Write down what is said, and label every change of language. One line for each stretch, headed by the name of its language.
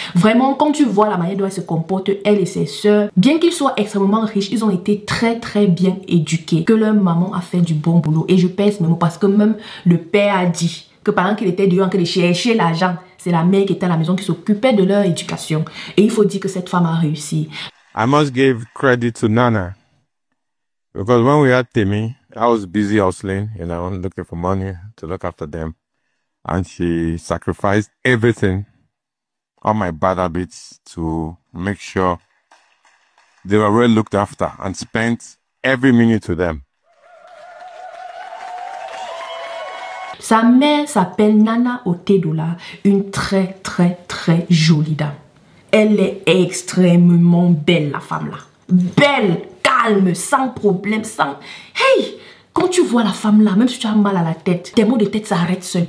French: Vraiment, quand tu vois la manière dont elle se comporte, elle et ses sœurs, bien qu'ils soient extrêmement riches, ils ont été très bien éduqués. Que leur maman a fait du bon boulot. Et je pèse mes mots parce que même le père a dit que pendant qu'il était dehors, qu'il cherchait l'argent, c'est la mère qui était à la maison qui s'occupait de leur éducation. Et il faut dire que cette femme a réussi.
English: I must give credit to Nana. Because when we had Temi, I was busy hustling, looking for money to look after them. And she sacrificed everything, all my bad habits, to make sure they were well looked after and spent every minute with them.
French: Sa mère s'appelle Nana Otedola, une très jolie dame. Elle est extrêmement belle, la femme là. Belle, calme, sans problème, sans... Hey! Quand tu vois la femme là, même si tu as mal à la tête, tes maux de tête s'arrêtent seuls.